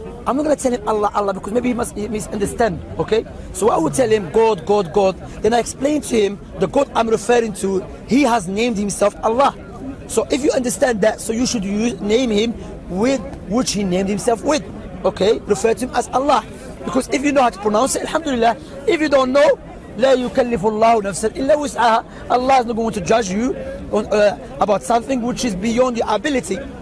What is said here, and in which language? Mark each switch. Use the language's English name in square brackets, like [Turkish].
[English] I'm not going to tell him Allah, Allah, because maybe he misunderstand, okay? So I would tell him God, God, God. Then I explain to him the God I'm referring to, he has named himself Allah. So if you understand that, so you should name him with which he named himself with, okay? Refer to him as Allah. Because if you know how to pronounce it, alhamdulillah. If you don't know, [Arabic] لا يكلف الله نفسا إلا وسعها. [English] Allah is not going to judge you on, about something which is beyond your ability.